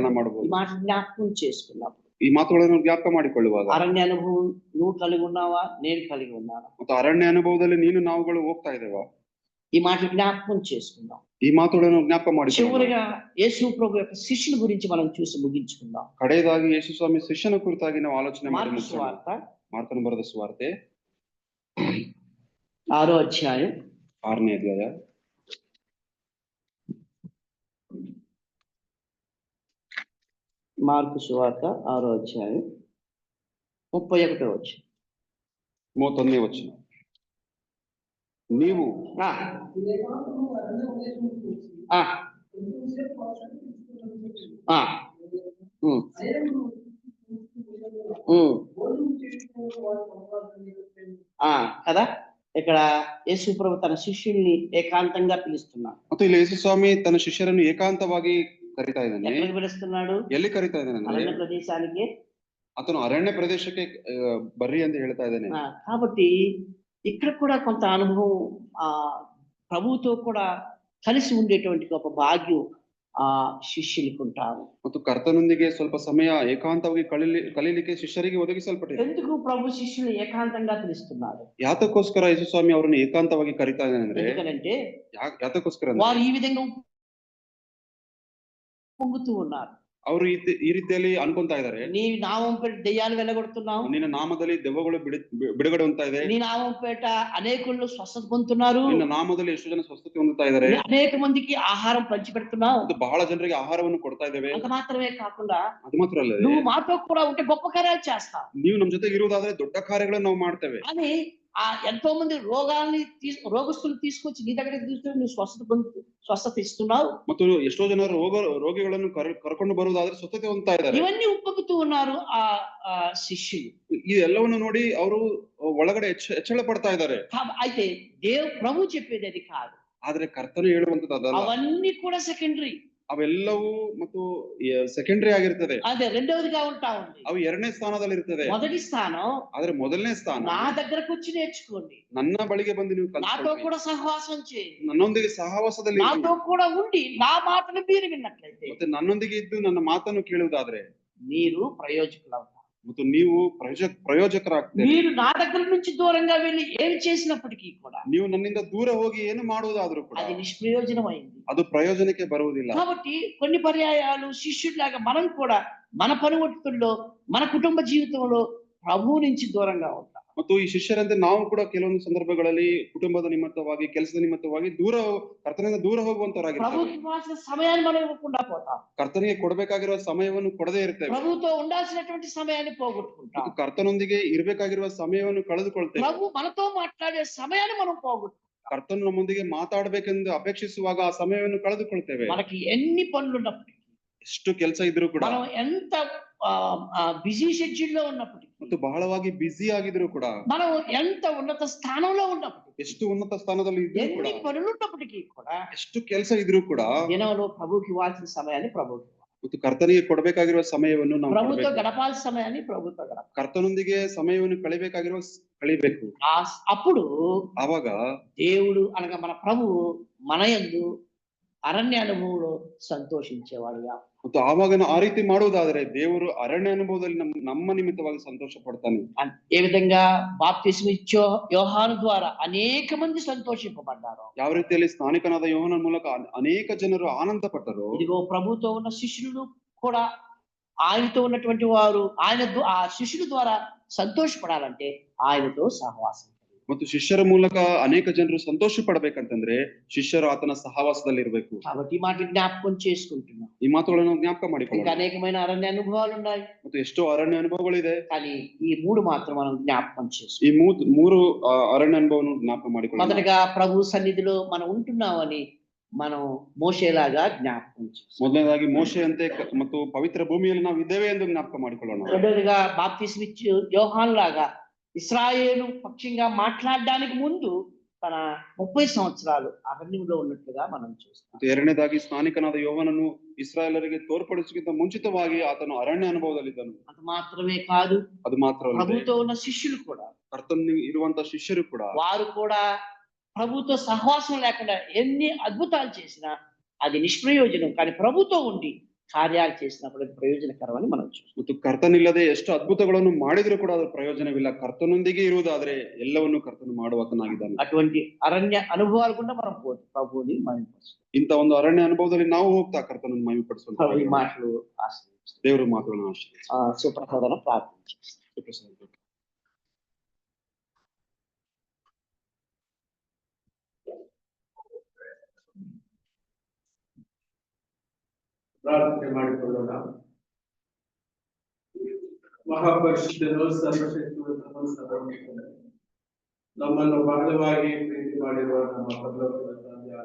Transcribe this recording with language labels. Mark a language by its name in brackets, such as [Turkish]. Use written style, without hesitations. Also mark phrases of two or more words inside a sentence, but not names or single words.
[Telugu] ఈ [Kannada] ಮಾಡಬಹುದು. [Telugu] మాట జ్ఞాపకం చేసుకున్నప్పుడు, [Kannada] ಈ ಮಾತುಗಳನ್ನು ಜ್ಞಾಪಕ ಮಾಡಿಕೊಳ್ಳುವಾಗ, [Telugu] అరణ్య అనుభవం నువ్వు కలిగి ఉన్నావా, నేను కలిగి ఉన్నాను. [Kannada] ಮತ್ತು ಅರಣ್ಯ ಅನುಭವದಲ್ಲಿ ನೀನು ನಾವುಗಳು ಹೋಗ್ತಾ ಇದ್ದೇವಾ? [Telugu] ఈ మాట జ్ఞాపకం చేసుకుందాం. [Kannada] ಈ ಮಾತುಗಳನ್ನು ಜ್ಞಾಪಕ ಮಾಡಿ [Telugu] చివరిగా యేసు ప్రభు యొక్క శిష్యుల గురించి మనం చూసి ముగించుకుందాం. [Kannada] ಕಡೆಯದಾಗಿ ಯೇಸು ಸ್ವಾಮಿ ಶಿಷ್ಯನ ಕುರಿತಾಗಿ ನಾವು ಆಲೋಚನೆ ಮಾಡಿ [Telugu] మార్కు [Kannada] ಮುಗಿಸೋಣ. [Telugu] సువార్త [Kannada] ಮಾರ್ಕನ ಬರೆದ ಸುವಾರ್ತೆ [Telugu] 6వ అధ్యాయం [Kannada] 6ನೇ ಅಧ್ಯಾಯ [Telugu] మార్కు సువార్త 6వ అధ్యాయం 31వ వచనం. [Kannada] 31ನೇ ವಚನ. ನೀವು [Telugu] ఆ, ఆ, ఆ, ఉమ్, ఉమ్, ఆ, కదా ఇక్కడ యేసు ప్రభు తన శిష్యుల్ని ఏకాంతంగా పిలుస్తున్నాడు. [Kannada] ಮತ್ತು ಇಲ್ಲಿ ಯೇಸು ಸ್ವಾಮಿ ತನ್ನ ಶಿಷ್ಯರನ್ನು ಏಕಾಂತವಾಗಿ ಕರಿತಾ ಇದ್ದಾನೆ. [Telugu] ఎక్కడికి పిలుస్తున్నాడు? [Kannada] ಎಲ್ಲಿ ಕರಿತಾ ಇದ್ದಾನೆ ಅಂದ್ರೆ [Telugu] అరణ్య ప్రదేశానికి [Kannada] అతను అరణ్య ప్రదేశಕ್ಕೆ ಬರ್ರಿ ಅಂತ ಹೇಳ್ತಾ ಇದ್ದಾನೆ. [Telugu] కాబట్టి ఇక్కడ కూడా కొంత అనుభవం ఆ ప్రభువుతో కూడా కలిసి ఉండేటువంటి గొప్ప భాగ్యం ఆ శిష్యులకు ఉంటారు. [Kannada] ಮತ್ತು ಕರ್ತನೊಂದಿಗೆ ಸ್ವಲ್ಪ ಸಮಯ ಏಕಾಂತವಾಗಿ ಕಳೀಲಿಕ್ಕೆ ಶಿಷ್ಯರಿಗೆ ಒದಗಿಸಲ್ಪಟ್ಟಿದೆ. [Telugu] ఎందుకు ప్రభు శిష్యులు ఏకాంతంగా పిలుస్తున్నారు? [Kannada] ಯಾತಕ್ಕೋಸ್ಕರ ಯೇಸು ಸ್ವಾಮಿ ಅವರನ್ನು ಏಕಾಂತವಾಗಿ ಕರೀತಾ ಇದ್ದಾನೆ ಅಂದ್ರೆ, [Telugu] ఎందుకంటే [Kannada] ಯಾತಕ್ಕೋಸ್ಕರ [Telugu] వారు ఈ విధంగా పొంగుతూ ఉన్నారు. [Kannada] ಅವರು ಈ ರೀತಿಯಲ್ಲಿ ಅನ್ಕೊಂತಾ ಇದ್ದಾರೆ, [Telugu] నీ నామం పేట దెయ్యాలు వెళ్ళగొడుతున్నావు, [Kannada] ನಿನ್ನ ನಾಮದಲ್ಲಿ ದೆವ್ವಗಳು ಬಿಡುಗಡೆ ಹೊಂದ್ತಾ ಇದೆ, [Telugu] నీ నామం పేట అనేకులు స్వస్థత పొందుతున్నారు, [Kannada] ನಿನ್ನ ನಾಮದಲ್ಲಿ ಎಷ್ಟು ಜನ ಸ್ವಸ್ಥತೆ ಹೊಂದುತ್ತಾ ಇದ್ದಾರೆ, [Telugu] అనేక మందికి ఆహారం పంచి పెడుతున్నావు, [Kannada] ಅದು ಬಹಳ ಜನರಿಗೆ ಆಹಾರವನ್ನು ಕೊಡ್ತಾ ಇದ್ದೇವೆ. [Telugu] అంత మాత్రమే కాకుండా [Kannada] ಅದು ಮಾತ್ರ ಅಲ್ಲ, [Telugu] నువ్వు మాతో కూడా ఉంటే గొప్ప కార్యాలు చేస్తావు, [Kannada] ನೀವು ನಮ್ ಜೊತೆಗೆ ಇರುವುದಾದ್ರೆ ದೊಡ್ಡ ಕಾರ್ಯಗಳನ್ನು ನಾವು ಮಾಡ್ತೇವೆ [Telugu] అని ఆ ఎంతో మంది రోగస్తులు తీసుకొచ్చి నీ దగ్గరికి తీసుకొని నువ్వు స్వస్థత ఇస్తున్నావు. [Kannada] ಮತ್ತು ಎಷ್ಟೋ ಜನ ರೋಗಿಗಳನ್ನು ಕರ್ಕೊಂಡು ಬರುವುದಾದ್ರೆ ಸ್ವಸ್ಥತೆ ಹೊಂದ್ತಾ ಇದ್ದಾರೆ. [Telugu] ఇవన్నీ ఉప్పొంగుతూ ఉన్నారు ఆ శిష్యులు. [Kannada] ಈ ಎಲ್ಲವನ್ನು ನೋಡಿ ಅವರು ಒಳಗಡೆ ಹೆಚ್ಚಳ ಪಡ್ತಾ ಇದ್ದಾರೆ. [Telugu] అయితే ప్రభు చెప్పేది అది కాదు. [Kannada] ಆದ್ರೆ ಕರ್ತನು ಹೇಳುವಂತದ್ದು ಅದಲ್ಲ. [Telugu] అవన్నీ కూడా సెకండరీ. [Kannada] ಅವೆಲ್ಲವೂ ಮತ್ತು ಸೆಕೆಂಡರಿ ಆಗಿರ್ತದೆ. [Telugu] అదే రెండవదిగా ఉంటా ఉంది. [Kannada] ಅವು ಎರಡನೇ ಸ್ಥಾನದಲ್ಲಿ ಇರ್ತದೆ. [Telugu] మొదటి స్థానం [Kannada] ಆದ್ರೆ ಮೊದಲನೇ ಸ್ಥಾನ [Telugu] నా దగ్గరకు వచ్చి నేర్చుకోండి, [Kannada] ನನ್ನ ಬಳಿಗೆ ಬಂದು ನೀವು [Telugu] నాతో కూడా సహవాసం చేయండి, [Kannada] ನನ್ನೊಂದಿಗೆ ಸಹವಾಸದಲ್ಲಿ [Telugu] నాతో కూడా ఉండి నా మాటలు మీరు విన్నట్లయితే, [Kannada] ಮತ್ತೆ ನನ್ನೊಂದಿಗೆ ಇದ್ದು ನನ್ನ ಮಾತನ್ನು ಕೇಳುವುದಾದ್ರೆ [Telugu] మీరు ప్రయోజకులవుతారు. [Kannada] ಮತ್ತು ನೀವು ಪ್ರಯೋಜಕರಾಗ್ತೀರಿ. [Telugu] మీరు నా దగ్గర నుంచి దూరంగా వెళ్ళి ఏమి చేసినప్పటికీ కూడా, [Kannada] ನೀವು ನನ್ನಿಂದ ದೂರ ಹೋಗಿ ಏನು ಮಾಡುವುದಾದ್ರೂ ಕೂಡ [Telugu] అది నిష్ప్రయోజనమైంది. [Kannada] ಅದು ಪ್ರಯೋಜನಕ್ಕೆ ಬರುವುದಿಲ್ಲ. [Telugu] కాబట్టి కొన్ని పర్యాయాలు శిష్యుడిలాగా మనం కూడా మన పనిముట్టుల్లో మన కుటుంబ జీవితంలో ప్రభువు నుంచి దూరంగా ఉంటాం. [Kannada] ಮತ್ತು ಈ ಶಿಷ್ಯರಂತೆ ನಾವು ಕೂಡ ಕೆಲವೊಂದು ಸಂದರ್ಭಗಳಲ್ಲಿ ಕುಟುಂಬದ ನಿಮಿತ್ತವಾಗಿ ಕೆಲಸದ ನಿಮಿತ್ತವಾಗಿ ಕರ್ತನಿಂದ ದೂರ ಹೋಗುವಂತವರಾಗಿರ್ತಾರೆ. [Telugu] ప్రభువుకి ఇవ్వాల్సిన సమయాన్ని మనం ఇవ్వకుండా పోతాం. [Kannada] ಕರ್ತನಿಗೆ ಕೊಡಬೇಕಾಗಿರುವ ಸಮಯವನ್ನು ಕೊಡದೇ ಇರ್ತೇವೆ. [Telugu] ప్రభువుతో ఉండాల్సినటువంటి సమయాన్ని పోగొట్టుకుంటాం. [Kannada] ಕರ್ತನೊಂದಿಗೆ ಇರಬೇಕಾಗಿರುವ ಸಮಯವನ್ನು ಕಳೆದುಕೊಳ್ತೇವೆ. [Telugu] ప్రభు మనతో మాట్లాడే సమయాన్ని మనం పోగొట్టుకుంటాం. [Kannada] ಕರ್ತನು ನಮ್ಮೊಂದಿಗೆ ಮಾತಾಡಬೇಕೆಂದು ಅಪೇಕ್ಷಿಸುವಾಗ ಆ ಸಮಯವನ್ನು ಕಳೆದುಕೊಳ್ತೇವೆ. [Telugu] మనకి ఎన్ని పనులు ఉన్నప్పటికీ, [Kannada] ಎಷ್ಟು ಕೆಲಸ ಇದ್ರೂ ಕೂಡ, [Telugu] మనం ఎంత [English] busy schedule [Telugu] లో ఉన్నప్పటికీ, [Kannada] ಮತ್ತು ಬಹಳವಾಗಿ ಬ್ಯುಸಿ ಆಗಿದ್ರು ಕೂಡ, [Telugu] మనం ఎంత ఉన్నత స్థానంలో ఉన్నప్పటికీ, [Kannada] ಎಷ್ಟು ಉನ್ನತ ಸ್ಥಾನದಲ್ಲಿ ಇದ್ರೂ ಕೂಡ, [Telugu] ఎన్ని పనులు ఉన్నప్పటికీ కూడా, [Kannada] ಎಷ್ಟು ಕೆಲಸ ಇದ್ರೂ ಕೂಡ [Telugu] దినంలో ప్రభుకి ఇవ్వాల్సిన సమయాన్ని ప్రభుకి, [Kannada] ಮತ್ತು ಕರ್ತನಿಗೆ ಕೊಡಬೇಕಾಗಿರುವ ಸಮಯವನ್ನು ನಾವು [Telugu] ప్రభుతో గడపాల్సిన సమయాన్ని ప్రభుతో గడపాలి. [Kannada] ಕರ್ತನೊಂದಿಗೆ ಸಮಯವನ್ನು ಕಳಿಬೇಕು. [Telugu] అప్పుడు [Kannada] ಆವಾಗ [Telugu] దేవుడు అనగా మన ప్రభువు మన యందు అరణ్య అనుభవంలో సంతోషించేవాడుగా, [Kannada] ಮತ್ತು ಆವಾಗ ಆ ರೀತಿ ಮಾಡುವುದಾದ್ರೆ ದೇವರು ಅರಣ್ಯ ಅನುಭವದಲ್ಲಿ ನಮ್ಮ ನಿಮಿತ್ತವಾಗಿ ಸಂತೋಷ ಪಡ್ತಾನೆ. [Telugu] ఏ విధంగా బాప్తిస్మ ఇచ్చే యోహాను ద్వారా అనేక మంది సంతోషింపబడ్డారు, [Kannada] ಯಾವ ರೀತಿಯಲ್ಲಿ ಸ್ನಾನಿಕನಾದ ಯೋಹಾನನ ಮೂಲಕ ಅನೇಕ ಜನರು ಆನಂದ ಪಟ್ಟರು. [Telugu] ఇదిగో ప్రభుతో ఉన్న శిష్యులు కూడా ఆయనతో ఉన్నటువంటి వారు ఆ శిష్యుల ద్వారా సంతోషపడాలంటే ఆయనతో సహవాసం. [Kannada] ಮತ್ತು ಶಿಷ್ಯರ ಮೂಲಕ ಅನೇಕ ಜನರು ಸಂತೋಷ ಪಡಬೇಕಂತಂದ್ರೆ ಶಿಷ್ಯರು ಆತನ ಸಹವಾಸದಲ್ಲಿ ಇರಬೇಕು. [Telugu] కాబట్టి ఈ మాట జ్ఞాపకం చేసుకుంటున్నాం. [Kannada] ಈ ಮಾತುಗಳನ್ನು ಜ್ಞಾಪಕ [Telugu] ఇంకా [Kannada] ಮಾಡಿಕೊಳ್ಳೋಣ. [Telugu] అనేకమైన అరణ్య అనుభవాలు ఉన్నాయి, [Kannada] ಮತ್ತು ಎಷ್ಟೋ ಅರಣ್ಯ ಅನುಭವಗಳಿದೆ. [Telugu] కానీ ఈ మూడు మాత్రం మనం జ్ఞాపకం చేసుకుంటాం. [Kannada] ಈ ಮೂರು ಅರಣ್ಯ ಅನುಭವವನ್ನು ಜ್ಞಾಪಕ ಮಾಡಿಕೊಳ್ಳೋಣ. [Telugu] మొదటగా ప్రభు సన్నిధిలో మనం ఉంటున్నామని మనం మోషేలాగా జ్ఞాపకం చేసుకుంటాం. [Kannada] ಮೊದಲನೇದಾಗಿ ಮೋಶೆಯಂತೆ ಮತ್ತು ಪವಿತ್ರ ಭೂಮಿಯಲ್ಲಿ ನಾವು ಇದ್ದೇವೆ ಎಂದು ಜ್ಞಾಪಕ ಮಾಡಿಕೊಳ್ಳೋಣ. [Telugu] రెండోదిగా బాప్తిస్మ ఇచ్చే యోహాను లాగా ఇశ్రాయేలు పక్షంగా మాట్లాడడానికి ముందు తన 30 సంవత్సరాలు అరణ్యంలో ఉన్నట్లుగా మనం చూస్తాం. [Kannada] ಎರಡನೇದಾಗಿ ಸ್ನಾನಿಕನಾದ ಯೋಹಾನನು ಇಸ್ರಾಯೇಲರಿಗೆ ತೋರ್ಪಡಿಸುವುದಕ್ಕಿಂತ ಮುಂಚಿತವಾಗಿ ಆತನು ಅರಣ್ಯ ಅನುಭವದಲ್ಲಿದ್ದನು. [Telugu] అంత మాత్రమే కాదు, [Kannada] ಅದು ಮಾತ್ರವಲ್ಲದೆ [Telugu] ప్రభుతో ఉన్న శిష్యులు కూడా, [Kannada] ಕರ್ತನ ಇರುವಂತ ಶಿಷ್ಯರು ಕೂಡ, [Telugu] వారు కూడా ప్రభుతో సహవాసం లేకుండా ఎన్ని అద్భుతాలు చేసినా అది నిష్ప్రయోజనం. కానీ ప్రభుతో ఉండి కార్యాలు చేసినప్పుడు అది ప్రయోజనకరమని మనం చూస్తాం. [Kannada] ಮತ್ತು ಕರ್ತನಿಲ್ಲದೆ ಎಷ್ಟು ಅದ್ಭುತಗಳನ್ನು ಮಾಡಿದ್ರು ಕೂಡ ಅದು ಪ್ರಯೋಜನವಿಲ್ಲ. ಕರ್ತನೊಂದಿಗೆ ಇರುವುದಾದ್ರೆ ಎಲ್ಲವನ್ನು ಕರ್ತನು ಮಾಡುವಾತನಾಗಿದ್ದಾನೆ. [Telugu] అటువంటి అరణ్య అనుభవాలు కూడా మనం ప్రభువుని మహిమపరుస్తాం. [Kannada] ಇಂಥ ಒಂದು ಅರಣ್ಯ ಅನುಭವದಲ್ಲಿ ನಾವು ಹೋಗ್ತಾ ಕರ್ತನನ್ನು ಮಹಿಮೆಪಡಿಸುವಂತ [Telugu] ఈ మాటలు ఆశ్రయిస్తాం. [Kannada] ದೇವರ ಮಾತುಗಳನ್ನು ಆಶ್ರಯಿಸ್ತಾರೆ. [Telugu] సుప్రసాదన ప్రార్థన చేస్తాం. [Kannada] ಪ್ರಾರ್ಥನೆ ಮಾಡಿಕೊಳ್ಳೋಣ. ಮಹಾಪರಿಶುದ್ಧನು ಸರ್ವಶಕ್ತಿವಂತನು ಸರ್ವೋನ್ನತನು, ನಮ್ಮನ್ನು ಬಹಳವಾಗಿ ಪ್ರೀತಿ ಮಾಡಿರುವ ನಮ್ಮ ಪರಲೋಕದ ತಂದೆಯಾದ